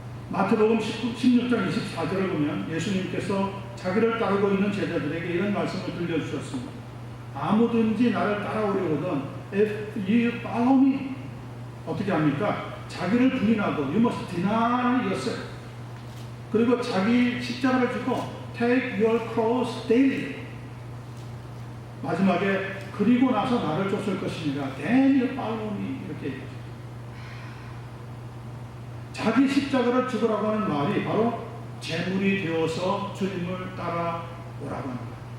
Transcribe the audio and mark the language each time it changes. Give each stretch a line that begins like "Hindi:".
Korean: 마태복음 16장 24절을 보면 예수님께서 자기를 따르고 있는 제자들에게 이런 말씀을 들려주셨습니다. 아무든지 나를 따라오려거든
English: if you follow me
Korean: 어떻게 합니까? 자기를 부인하고
English: you must deny yourself.
Korean: 그리고 자기 십자가를 지고
English: take your cross daily.
Korean: 마지막에 그리고 나서 나를 쫓을 것이니라
English: then you follow me
Korean: 이렇게 얘기하죠. 자기 십자가를 죽으라고 하는 말이 바로 제물이 되어서 주님을 따라오라고 합니다.